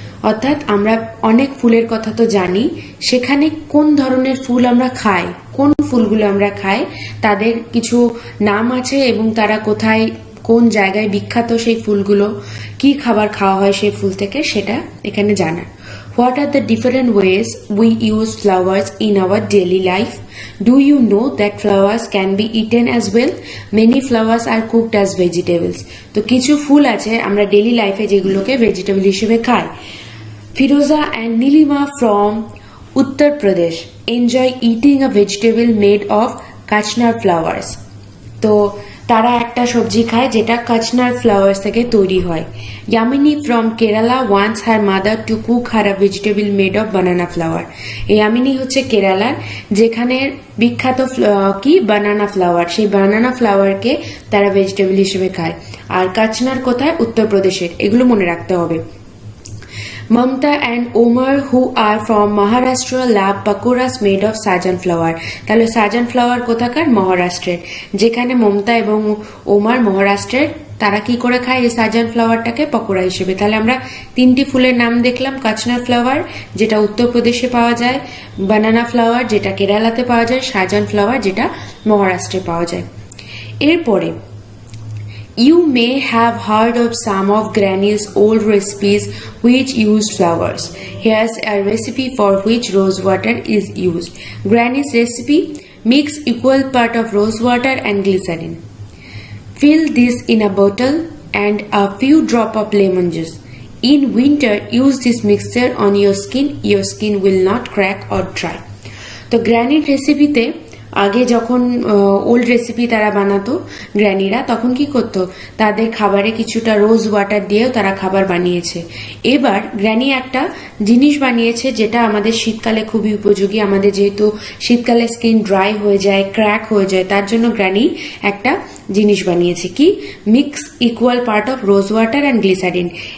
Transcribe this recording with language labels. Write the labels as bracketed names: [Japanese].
[Bangla] অর্থাৎ আমরা অনেক ফুলের কথা তো জানি, সেখানে কোন ধরনের ফুল আমরা খাই, কোন ফুলগুলো আমরা খাই তাদের কিছু নাম আছে, এবং তারা কোথায় কোন জায়গায় বিখ্যাত সেই ফুলগুলো, কি খাবার খাওয়া হয় সেই ফুল থেকে, সেটা এখানে জানা। [English] What are the different ways we use flowers in our daily life? Do you know that flowers can be eaten as well? Many flowers are cooked as vegetables. [Bangla] তো কিছু ফুল আছে আমরা ডেইলি লাইফে যেগুলোকে ভেজিটেবল হিসেবে খাই। [English] Firoza and Nilima from Uttar Pradesh enjoy eating a vegetable made of kachnar flowers. [Bangla] তো তারা একটা সবজি খায় যেটা কাচনার ফ্লাওয়ার্স থেকে তৈরি হয়। [English] Yamini from Kerala wants her mother to cook her a vegetable made of banana flower. [Bangla] এই ইয়ামিনী হচ্ছে কেরালার, যেখানে বিখ্যাত কি বানানা ফ্লাওয়ার, সেই বানানা ফ্লাওয়ারকে তারা ভেজিটেবল হিসেবে খায়। আর কাচনার কোথায়? উত্তরপ্রদেশের। এগুলো মনে রাখতে হবে। Mamta and Omar, who are from Maharashtra, love pakoras made of sajan flower. তাহলে সাজান ফ্লাওয়ার কোথাকার? মহারাষ্ট্রের। যেখানে মমতা এবং ওমার মহারাষ্ট্রের, তারা কি করে খায় এই সাজান ফ্লাওয়ারটাকে? পকোড়া হিসেবে। তাহলে আমরা তিনটি ফুলের নাম দেখলাম, কাচনার ফ্লাওয়ার যেটা উত্তরপ্রদেশে পাওয়া যায়, বানানা ফ্লাওয়ার যেটা কেরালাতে পাওয়া যায়, সাজান ফ্লাওয়ার যেটা মহারাষ্ট্রে পাওয়া যায়। এরপরে [English] You may have heard of some of Granny's old recipes which used flowers. Here's a recipe for which rose water is used. Granny's recipe: mix equal part of rose water and glycerin. Fill this in a bottle and a few drops of lemon juice. In winter, use this mixture on your skin. Your skin will not crack or dry. [Bangla] তো গ্র্যানির রেসিপিতে আগে যখন old recipe তারা বানাতো গ্র্যানিরা, তখন কি করতো, তাদের খাবারে কিছুটা রোজ ওয়াটার দিয়েও তারা খাবার বানিয়েছে। এবার গ্র্যানি একটা জিনিস বানিয়েছে যেটা আমাদের শীতকালে খুবই উপযোগী। আমাদের যেহেতু শীতকালে স্কিন ড্রাই হয়ে যায়, ক্র্যাক হয়ে যায়, তার জন্য গ্র্যানি একটা জিনিস বানিয়েছে কি, [English] Mix equal part of rose water and glycerin.